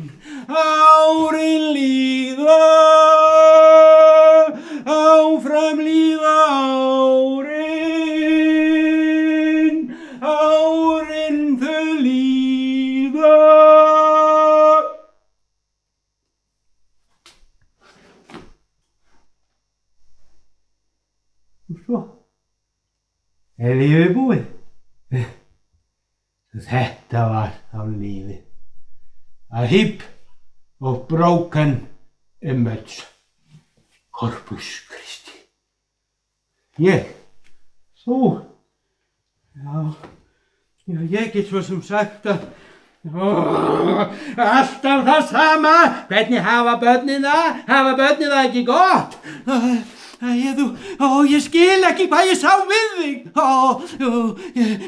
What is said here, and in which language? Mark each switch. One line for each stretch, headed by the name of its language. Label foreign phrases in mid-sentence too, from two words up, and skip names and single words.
Icelandic: Árin líða, áfram líða árin þau líða. Og svo lífið búið. Þetta var þá lífið.
English: A heap of broken image. Corpus Christi.
Icelandic: Þú. Ég get svo sem sagt að alltaf það sama. Hvernig hafa börnin það? Hafa börnin það ekki gott? Ég skil ekki hvað ég sá við þig.